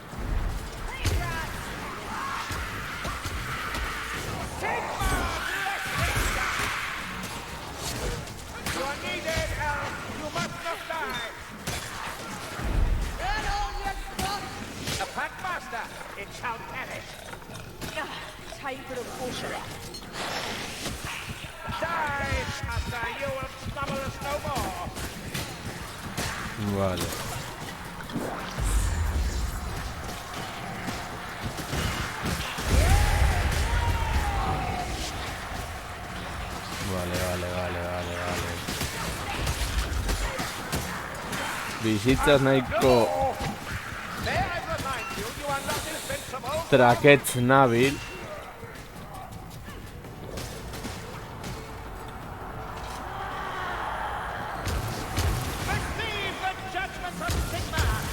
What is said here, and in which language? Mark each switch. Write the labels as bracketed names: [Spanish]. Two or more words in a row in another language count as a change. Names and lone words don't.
[English] You are needed, Elf! You must not die! Get all your stuff! The Packmaster! It shall perish! Time for the potion. Die, Master! You will trouble us no more! [Basque] Vale. Vale. Bizitzaz nahiko [English] May I remind you, you are not invincible! [Basque] traketz nabil. [English] Receive the judgment of Sigma!